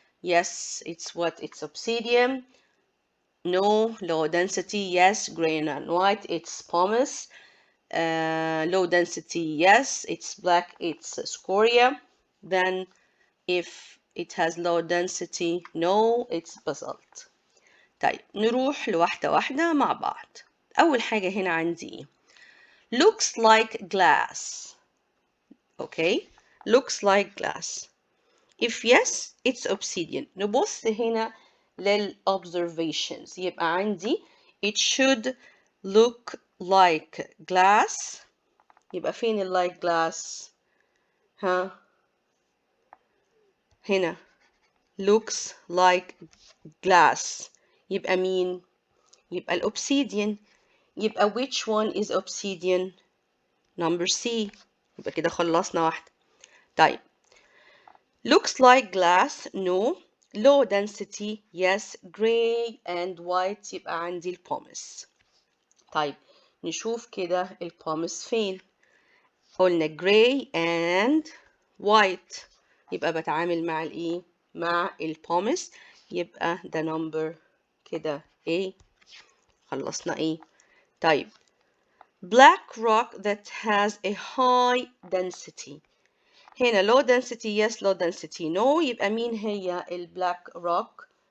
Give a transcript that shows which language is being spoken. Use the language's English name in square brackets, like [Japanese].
[English] Yes, it's obsidian. No, low density, yes, gray and white, it's pumice. Low density, yes, it's black, it's scoria. Then if it has low density, no, it's basalt. [Arabic] طيب نروح لواحدة واحدة مع بعض. أول حاجة هنا عندي [English] looks like glass. Okay, looks like glass. If yes, it's obsidian. [Arabic] نبص هنا للobservations. يبقى عندي [English] it should look like glass. [Arabic] يبقى فين like glass؟ ها هنا [English] looks like glass. [Arabic] يبقى مين؟ يبقى الobsidian. [English] يبقى which one is obsidian? Number C. [Arabic] يبقى كده خلصنا واحدة. [English] طيب looks like glass, no. Low density, yes. Gray and white [Arabic] يبقى عندي البومس. طيب نشوف كده البومس فين. قلنا [English] gray and white [Arabic] يبقى بتعامل مع الايه؟ مع البومس. يبقى ده number كده A. خلصنا ايه؟ طيب [English] black rock that has a high density. [Arabic] هنا [English] low density yes, low density no. [Arabic] يبقى مين هي البلاك روك؟